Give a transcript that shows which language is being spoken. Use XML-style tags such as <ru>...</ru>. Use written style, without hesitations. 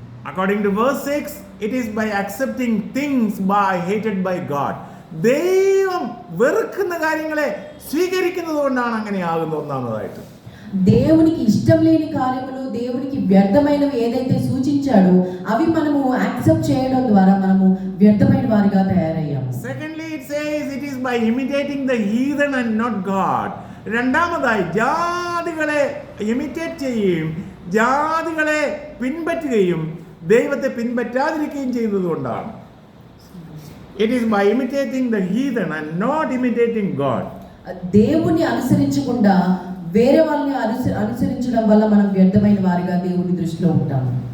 <en>According to verse 6, it is by accepting things hated by God.</en> <ml>ദൈവം വെറുക്കുന്ന കാര്യങ്ങളെ സ്വീകരിക്കുന്നത് കൊണ്ടാണ് അങ്ങനെ ആകുന്നത്. ഒന്നാമതായിട്ട്</ml> <te>దేవునికి ఇష్టం లేని కార్యములు, దేవునికి వ్యర్థమైనవి ఏదైతే సూచించాడో అవి మనము యాక్సెప్ట్ చేయడం ద్వారా మనము వ్యర్థమైన వారిగా తయారయ్యాము.</te> <en>Secondly, it says it is by imitating the heathen and not God.</en> <ml>രണ്ടാമതായി ജാതികളെ ഇമിറ്റേറ്റ് ചെയ്യുകയും ജാതികളെ പിൻപറ്റുകയും ദൈവത്തെ പിൻപറ്റാതിരിക്കുകയും ചെയ്യുന്നതുകൊണ്ടാണ്.</ml> <en>It is by imitating the heathen and not imitating God.</en> <te>దేవుని అనుసరించకుండా వేరే వాళ్ళని అనుసరించడం వల్ల మనం వ్యర్థమైన వారిగా దేవుని దృష్టిలో ఉంటాము.</te>